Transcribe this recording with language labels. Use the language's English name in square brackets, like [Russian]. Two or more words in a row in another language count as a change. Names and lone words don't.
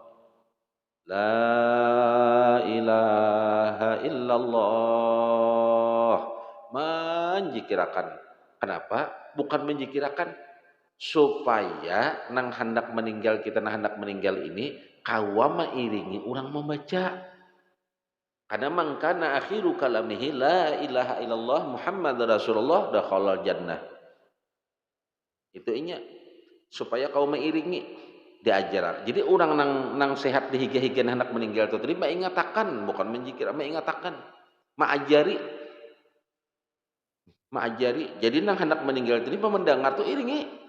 [Arabic] لا إله إلا الله. [Banjar] Menjikirakan. Kenapa? Bukan menjikirakan supaya nang hendak meninggal kita nang hendak meninggal ini kawama iringi orang membaca. Karena mangkana [Arabic] آخر كلامه لا إله إلا الله محمد رسول الله دخل الجنة. [Banjar] Itu inya supaya kau mengiringi diajar. Jadi orang nang sehat dihiga-higa hendak meninggal itu terima ingatakan bukan menjikir, ingatakan. Maajari. Jadi nang hendak meninggal terima mendengar tuh iringi.